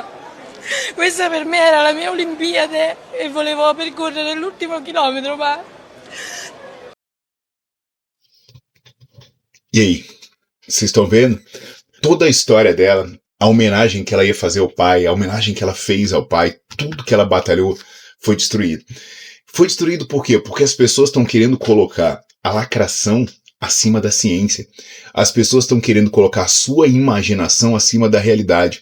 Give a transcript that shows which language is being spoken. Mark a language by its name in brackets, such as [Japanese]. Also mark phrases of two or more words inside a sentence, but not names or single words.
[Italian] Questa per me era la mia Olimpiade e volevo percorrere l'ultimo chilometro, ma... [Portuguese] E aí, vocês estão vendo? Toda a história dela, a homenagem que ela ia fazer ao pai, a homenagem que ela fez ao pai, tudo que ela batalhou foi destruído. Foi destruído por quê? Porque as pessoas estão querendo colocar a lacração acima da ciência. As pessoas estão querendo colocar a sua imaginação acima da realidade.